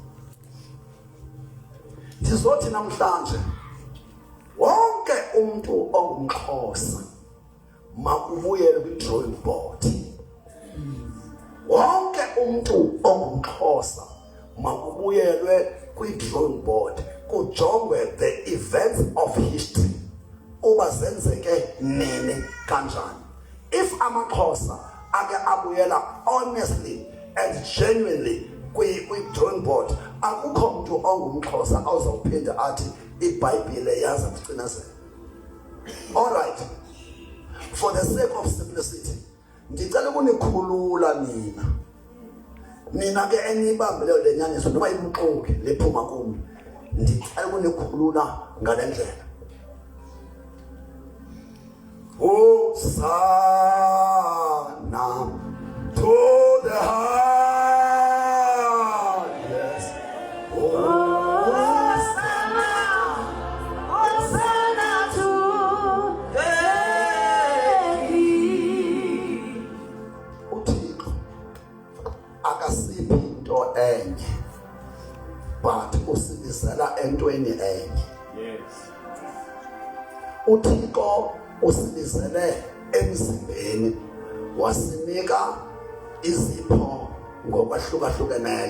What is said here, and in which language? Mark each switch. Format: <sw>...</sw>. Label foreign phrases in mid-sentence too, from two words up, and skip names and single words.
<xh>Ndizothi namhlanje wonke umuntu ongumXhosa makubuyele kwi-</xh> <en>drawing board.</en> <xh>Wonke umuntu ongumXhosa makubuyelwe kwi-</xh> <en>drawing board,</en> <xh>kujongwe</xh> <en>the events of history</en> <xh>uba zenzeke nini kanjani. If amaXhosa ake abuyela</xh> <en>honestly and genuinely</en> <xh>kwi-</xh> <en>drawing board,</en> <xh>akukho umuntu ongumXhosa awuzawuphinda athi iBhayibhile yaza kucinezela.</xh> <en>All right, for the sake of simplicity</en> <xh>ndicela ukunikhulula nina ke enibambeleyo lenyaniso noma ibuxoki lephuma kumi, ndicela ukunikhulula ngale ndlela.</xh> <en>Hosanna to the highest. Hosanna to the King.</en> <xh>uThixo akasiphi into enye, but usibizela entweni enye. Yes. uThixo usibizele emzimbeni, wasinika izipho ngokwahlukeneyo.</xh>